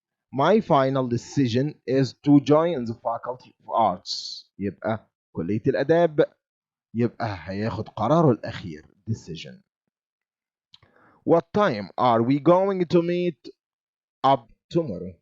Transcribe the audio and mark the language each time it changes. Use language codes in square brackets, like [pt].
[en] My final decision is to join the faculty of arts. [ar] يبقى كلية الآداب. يبقى هياخد قراره الأخير decision. [en] What time are we going to meet up tomorrow?